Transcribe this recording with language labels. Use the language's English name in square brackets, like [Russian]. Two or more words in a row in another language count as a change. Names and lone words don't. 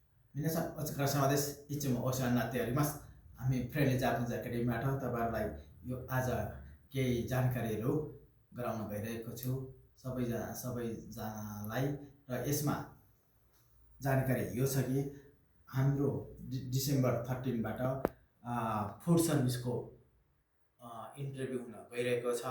[Japanese] 皆さんお疲れ様です。いつもお世話になっております。 [Nepali] हामी फ्रेन्डली जापानिज एकाडेमीबाट तपाईहरुलाई यो आज केही जानकारीहरू गराउन गइरहेको छु सबैजनालाई। र यसमा जानकारी यो छ कि हाम्रो डिसेम्बर 13 बाट [English] food service [Nepali] इन्टरभ्यु हुन गइरहेको छ।